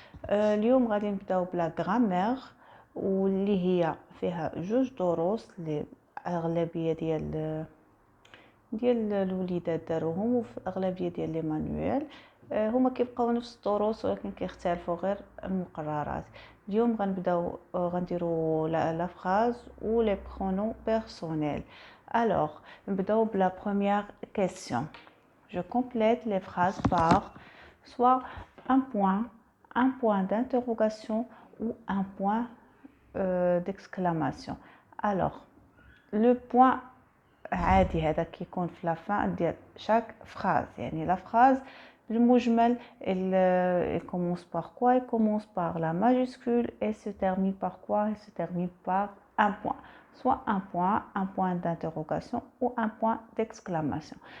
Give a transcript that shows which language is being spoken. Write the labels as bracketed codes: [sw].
[ar] اليوم غادي نبداو بلا غرامير، واللي هي فيها جوج دروس الاغلبيه ديال الوليدات داروهم، وفي اغلبيه ديال لي مانويل هما كيبقاو نفس الدروس ولكن كيختلفوا غير المقررات. اليوم غنبداو غنديروا لا فراز و لي برونون بيرسونيل. [fr] alors [ar] نبداو بلا [fr] première question. je complète les phrases par soit un point d'interrogation ou un point d'exclamation. alors le point [ar] عادي هذا كيكون في لا فان ديال [fr] chaque phrase. [ar] يعني [fr] la phrase [ar] المجمل [fr] il commence par quoi? Il commence par la majuscule et se termine par quoi? Il se termine par un point, soit un point d'interrogation ou un point d'exclamation.